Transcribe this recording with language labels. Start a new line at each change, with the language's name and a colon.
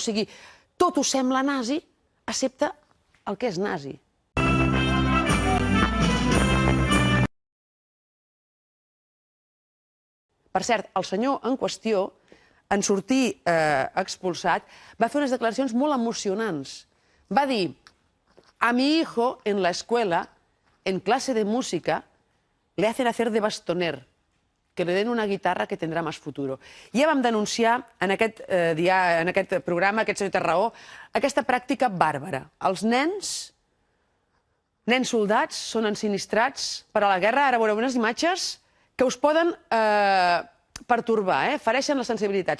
Catalan: O sigui, tot us sembla nazi, excepte el que és nazi. Per cert, el senyor en qüestió, en sortir expulsat, va fer unes declaracions molt emocionants. Va dir,
Spanish: a mi hijo en la escuela, en clase de música, le hacen hacer de bastoner, que le den una guitarra que tendrá más futuro.
Catalan: Ja vam denunciar en aquest programa, aquest senyor té raó, aquesta pràctica bàrbara. Els nens soldats, són ensinistrats per a la guerra. Ara veureu unes imatges que us poden pertorbar, fereixen la sensibilitat.